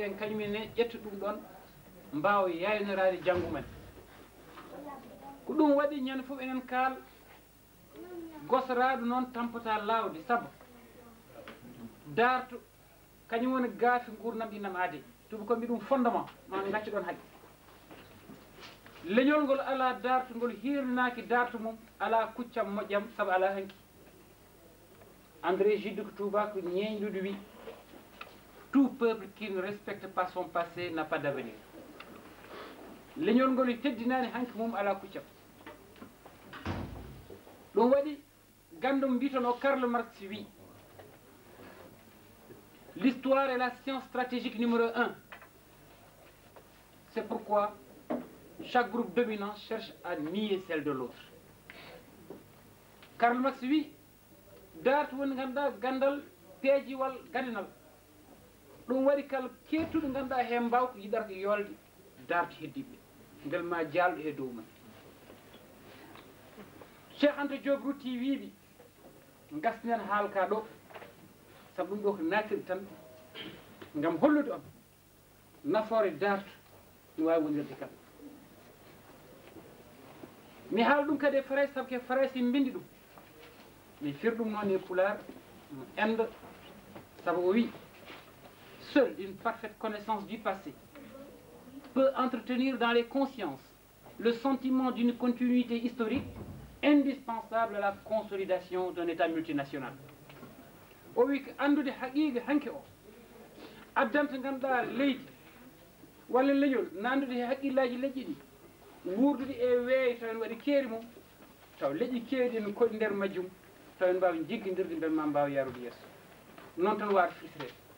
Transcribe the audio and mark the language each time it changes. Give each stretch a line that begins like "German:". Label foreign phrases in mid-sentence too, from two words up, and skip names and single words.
Fula: en kañumenne ƴetta ɗum ɗon mbawa yaynorade janggu men ko ɗum waɗi ñande foof enen kaal gosaraɗo noon tampata lawde saabu darto kañum woni gaafi gurdam ɗi nam aade tuba ko mbi ɗum fondement ma gacca ɗon haqqe leñol ngol ala darto ngol hirnaki darto mum ala kuccam moƴƴam saabu ala hanki André Gide ko tubako ñeñɗuɗo wi
French: tout peuple qui ne respecte pas son passé n'a pas d'avenir
Fula: leñol ngol teddinani hanki mum ala kuccam ɗum waɗi gandum mbitono Karl Marx wi
French: l'histoire est la science stratégique numéro 1. C'est pourquoi chaque groupe dominant cherche à nier celle de l'autre.
Fula: Karl Marx wi darto woni ganduɗa gandal peejiwal gadinal ɗum waɗi kala kettuɗo ganduɗa he mbaw ko yiɗata ko yolde darto heddiɓe bel ma jalɗo e dow men Cheikh Anta Diop rutti wiiɓi gasnen haalka ɗo saabu ɗum ɗo ko natir tan gam hollude on nafoore darto ɗum wawi wonirde kam mi haala ɗum kadi e Faray saabu ke Faray si bindi ɗum mi fir ɗum noon e Pulaar Inde saabu o wi
French: seule une parfaite connaissance du passé peut entretenir dans les consciences le sentiment d'une continuité historique indispensable à la consolidation d'un État multinational.
Fula: O wi ko andude haqiqa hanke o addanta ganduɗa leydi walla leñol nandude he haqqillaji leƴƴi ɗi wurdude e weeyo taw en waɗi keeri mum taw leƴƴi keewɗi ne koɗi nder majjum taw en mbawi jiggodirde bel ma mbawa yarude yeeso noon tan waata fisrede